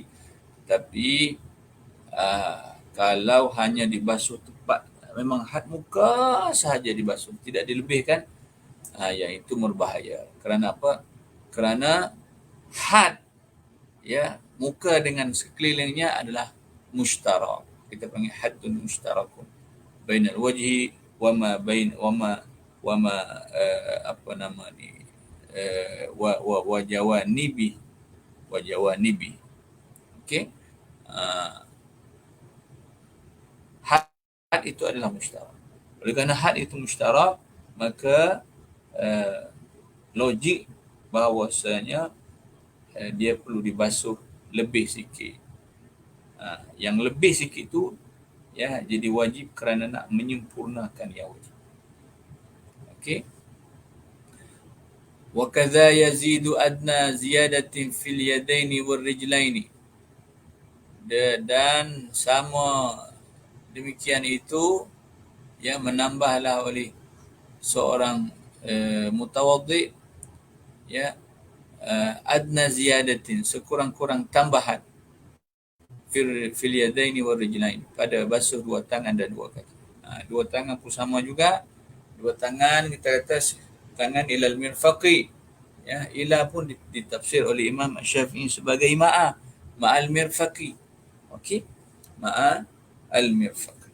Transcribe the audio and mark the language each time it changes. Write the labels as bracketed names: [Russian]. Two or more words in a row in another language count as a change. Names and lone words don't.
[Malay] Tapi kalau hanya dibasuh tepat, memang had muka sahaja dibasuh, tidak dilebihkan, yang itu berbahaya. Kerana apa? Kerana had, ya, muka dengan sekelilingnya adalah mushtarak. Kita panggil [Arabic] حد مشترك بين الوجه وما [Malay] apa nama ni [Arabic] وجوانبه. [Malay] Okey. Had itu adalah mushtarak. Oleh kerana had itu mushtarak, maka logik bahawasanya dia perlu dibasuh lebih sikit. Yang lebih sikit tu, ya, jadi wajib kerana nak menyempurnakan yang wajib. Okey. [Arabic] وكذا يزيد أدنى زيادة في اليدين والرجلين. [Malay] Dan sama demikian itu, ya, menambahlah oleh seorang mutawaddi, ya, [Arabic] أدنى زيادة, [Malay] sekurang-kurang tambahan [Arabic] في اليدين والرجلين, [Malay] pada basuh dua tangan dan dua kaki. Dua tangan pun sama juga. Dua tangan kita kata tangan [Arabic] إلى المرفق. [Malay] Ya, ila pun ditafsir oleh Imam Syafi'i sebagai [Arabic] مع المرفق. Okey? مع المرفق.